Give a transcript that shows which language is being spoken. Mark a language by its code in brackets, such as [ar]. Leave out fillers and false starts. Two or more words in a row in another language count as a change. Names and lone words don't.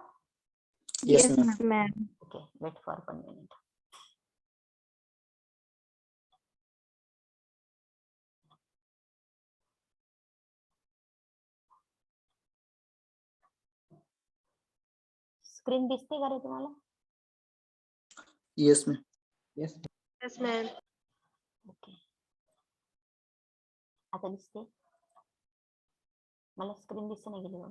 [en] Yes, ma'am. ma'am. Okay, wait for 1 minute. [mr] स्क्रीन दिसते का रे तुम्हाला? [en] Yes, ma'am. Yes. Yes, ma'am. [mr] ओके, आता दिसते? मला स्क्रीन दिसते नाही गेली बघा.